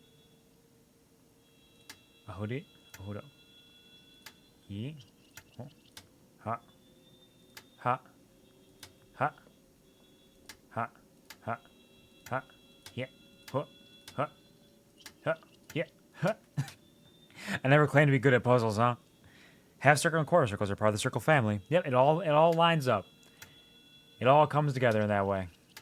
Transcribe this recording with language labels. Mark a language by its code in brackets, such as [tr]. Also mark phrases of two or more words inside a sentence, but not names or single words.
[en] A hoodie, a hoodie. Ye, ho, ha, ha, ha, ha, ha, ha, yeah, ho, ha, ha, yeah, ha. I never claimed to be good at puzzles, huh? Half circle and quarter circles are part of the circle family. Yep, it all lines up. It all comes together in that way.